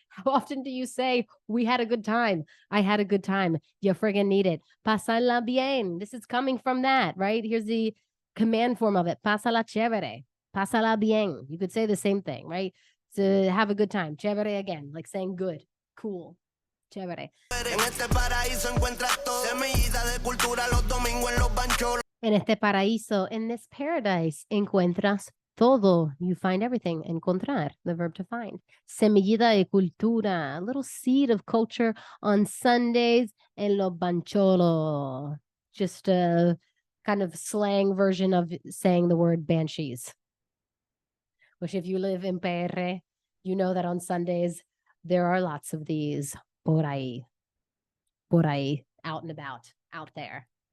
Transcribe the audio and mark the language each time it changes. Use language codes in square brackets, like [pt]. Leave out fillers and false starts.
[en] How often do you say, we had a good time? I had a good time. You friggin' need it. [es] Pasala bien. [en] This is coming from that, right? Here's the command form of it. [es] Pasala chévere. Pasala bien. [en] You could say the same thing, right? To have a good time. Chévere again, like saying good, cool. [es] Chévere. En este paraíso encuentras todo. Semillita de cultura los domingos en los bancholos. En este paraíso, [en] in this paradise, [es] encuentras todo. [en] You find everything. Encontrar, the verb to find. [es] Semillita de cultura, [en] a little seed of culture on Sundays [es] en los bancholos. [en] Just a kind of slang version of saying the word banshees. Which if you live in PR, you know that on Sundays, there are lots of these [es] por ahí, [en] out and about, out there.